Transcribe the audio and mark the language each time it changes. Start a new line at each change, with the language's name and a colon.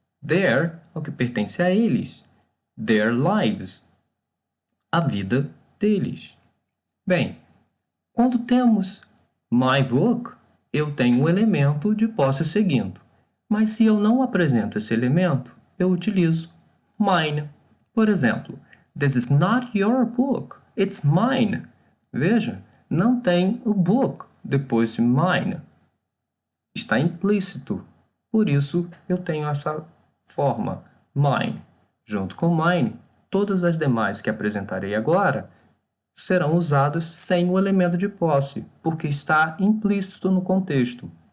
Portuguese: Their é o que pertence a eles, their lives, a vida deles. Bem, quando temos my book, eu tenho um elemento de posse seguindo. Mas se eu não apresento esse elemento, eu utilizo mine. Por exemplo,
English: this is not your book, it's mine.
Portuguese: Veja, não tem o book depois de mine. Está implícito. Por isso, eu tenho essa forma, mine. Junto com mine, todas as demais que apresentarei agora serão usadas sem o elemento de posse, porque está implícito no contexto.